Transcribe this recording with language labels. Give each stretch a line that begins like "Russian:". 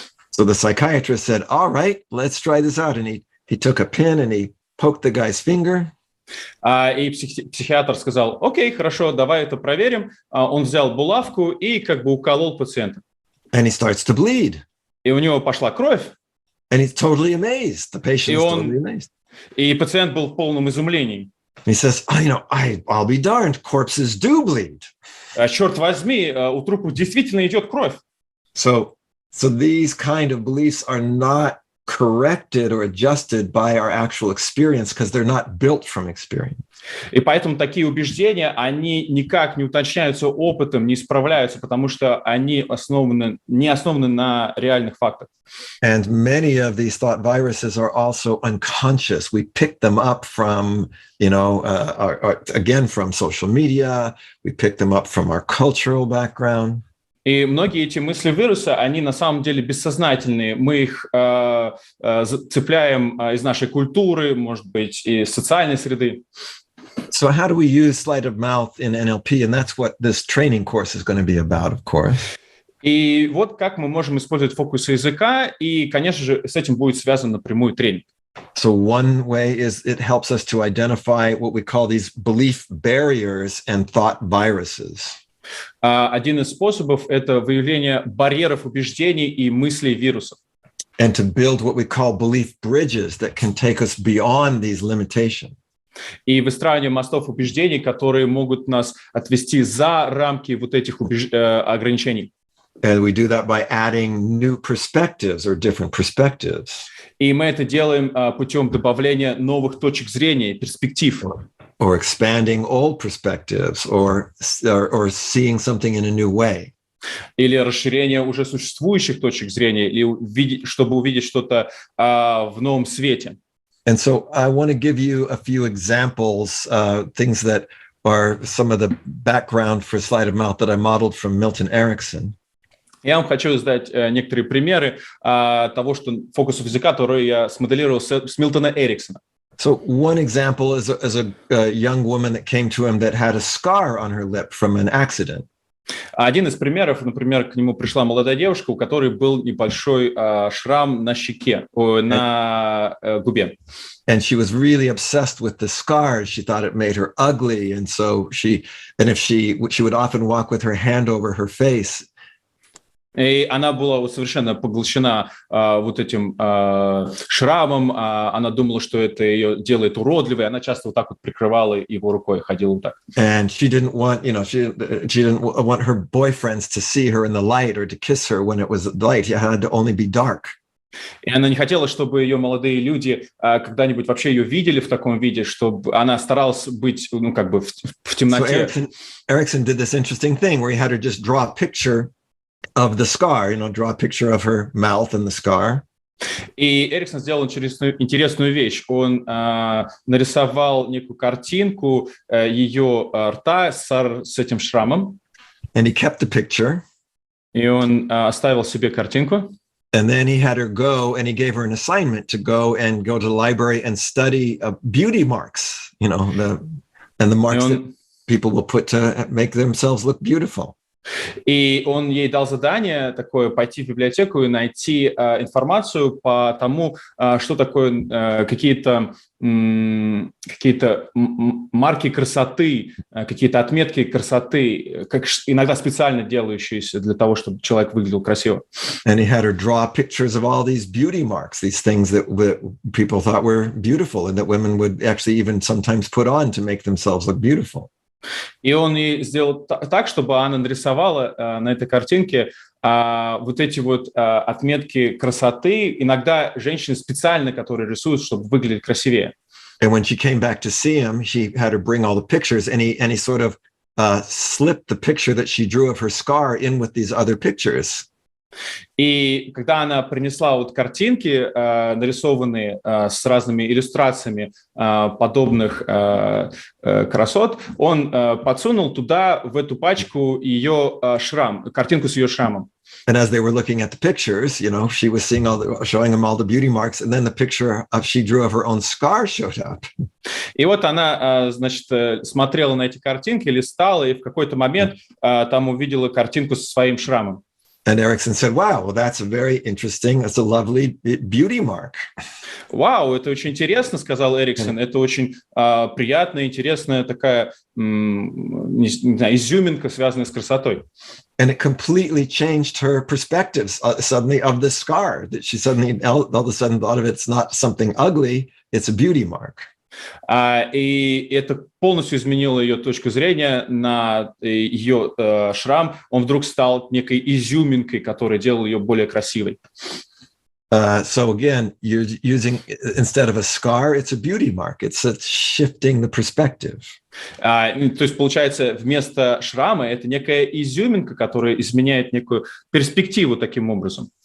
English: So the psychiatrist said, "All right, let's try this out." And he took a pin and he poked the guy's finger.
Russian: И психиатр сказал: "Окей, хорошо, давай это проверим." Он взял булавку и как бы уколол пациента.
English: And he starts to bleed.
Russian: И у него пошла кровь.
English: And he's totally amazed. The patient is totally amazed.
Russian: И пациент был в полном изумлении.
English: He says, I'll be darned, corpses do bleed.
Russian: Черт возьми, у трупов действительно идет кровь.
English: So these kind of beliefs are not corrected or adjusted by our actual experience because they're not built from experience.
Russian: И поэтому такие убеждения, они никак не уточняются опытом, не исправляются, потому что они не основаны на реальных фактах.
English: And many of these thought viruses are also unconscious. We pick them up from, again, from social media. We pick them up from our cultural background.
Russian: И многие эти мысли вируса, они на самом деле бессознательные. Мы их цепляем из нашей культуры, может быть, из социальной среды.
English: So how do we use sleight of mouth in NLP? And that's what this training course is going to be about, of course.
Russian: И вот как мы можем использовать фокусы языка, и, конечно же, с этим будет связан напрямую тренинг.
English: So one way is it helps us to identify what we call these belief barriers and thought viruses.
Russian: Один из способов – это выявление барьеров убеждений и мыслей вирусов.
English: And to build what we call belief bridges that can take us beyond these limitations.
Russian: И выстраивание мостов убеждений, которые могут нас отвести за рамки вот этих ограничений.
English: And we do that by adding new perspectives or different perspectives.
Russian: И мы это делаем путем добавления новых точек зрения, перспектив.
English: Or expanding old perspectives, or seeing something in a new way.
Russian: Или расширение уже существующих точек зрения, или чтобы увидеть что-то в новом свете.
English: And so I want to give you a few examples, things that are some of the background for sleight of mouth that I modeled from Milton Erickson.
Russian: Я вам хочу задать некоторые примеры того, что фокусов языка, которые я смоделировал с Милтона Эриксона.
English: So one example is a young woman that came to him that had a scar on her lip from an accident.
Russian: Один из примеров, например, к нему пришла молодая девушка, у которой был небольшой шрам на щеке, на губе.
English: And she was really obsessed with the scars. She thought it made her ugly, and so she would often walk with her hand over her face.
Russian: И она была совершенно поглощена вот этим шрамом. Она думала, что это ее делает уродливой. Она часто вот так вот прикрывала его рукой, ходила вот так.
English: And she didn't want, she didn't want her boyfriends to see her in the light or to kiss her when it was light. It had to only be dark.
Russian: И она не хотела, чтобы ее молодые люди когда-нибудь вообще ее видели в таком виде, чтобы она старалась быть, как бы в темноте.
English: So Erickson did this interesting thing where he had her just draw a picture of the scar, draw a picture of her mouth and the scar.
Russian: И Эриксон сделал интересную вещь. Он нарисовал некую картинку ее рта с этим шрамом.
English: And he kept the picture.
Russian: И он оставил себе картинку.
English: And then he had her go, and he gave her an assignment to go to the library and study beauty marks, the marks that people will put to make themselves look beautiful.
Russian: И он ей дал задание такое пойти в библиотеку и найти информацию по тому, что такое какие-то марки красоты, какие-то отметки красоты, как иногда специально делающиеся для того, чтобы человек выглядел красиво.
English: And he had her draw pictures of all these beauty marks, these things that people thought were beautiful and that women would actually even sometimes put on to make themselves look beautiful.
Russian: И он и сделал так, чтобы она нарисовала на этой картинке вот эти вот отметки красоты. Иногда женщины специально, которые рисуют, чтобы выглядеть красивее.
English: And when she came back to see him, she had her bring all the pictures, and he sort of slipped the picture that she drew of her scar in with these other pictures.
Russian: И когда она принесла вот картинки, нарисованные с разными иллюстрациями подобных красот, он подсунул туда, в эту пачку, ее картинку с ее шрамом.
English: And as they were looking at the pictures, she was showing him all the beauty marks, and then the picture she drew of her own scar showed up.
Russian: И вот она, смотрела на эти картинки, листала, и в какой-то момент там увидела картинку со своим шрамом.
English: And Erickson said, wow, well, that's that's a lovely beauty mark.
Russian: Вау, это очень интересно, сказал Эриксон. Это очень приятная, интересная такая, не знаю, изюминка, связанная с красотой.
English: And it completely changed her perspectives suddenly of the scar. That she suddenly, all of a sudden, thought of it's not something ugly, it's a beauty mark.
Russian: И это полностью изменило ее точку зрения на ее шрам. Он вдруг стал некой изюминкой, которая делала ее более красивой.
English: So again, you're using, instead of a scar, it's a beauty mark. It's shifting the perspective.
Russian: То есть, получается, вместо шрама это некая изюминка, которая изменяет некую перспективу таким образом.